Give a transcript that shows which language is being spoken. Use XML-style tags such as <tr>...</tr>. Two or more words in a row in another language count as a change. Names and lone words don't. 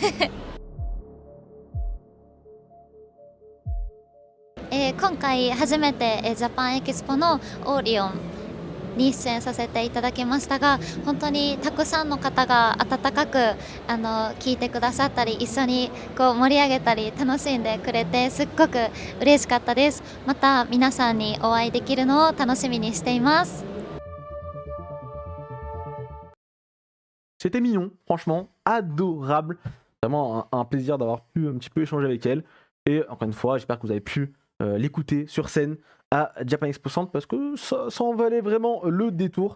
<ja>今回初めてジャパンエキスポのオーリオンに出演させていただきましたが、本当にたくさんの方が温かく聞いてくださったり、一緒に盛り上げたり楽しんでくれて、すっごく嬉しかったです。また皆さんにお会いできるのを楽しみにしています。</ja> <fr>C'était mignon, franchement, adorable. Vraiment un plaisir d'avoir pu un petit peu échanger avec elle. Et encore une fois, j'espère que vous avez pu l'écouter sur scène à Japan Expo Centre, parce que ça en valait vraiment le détour.</fr>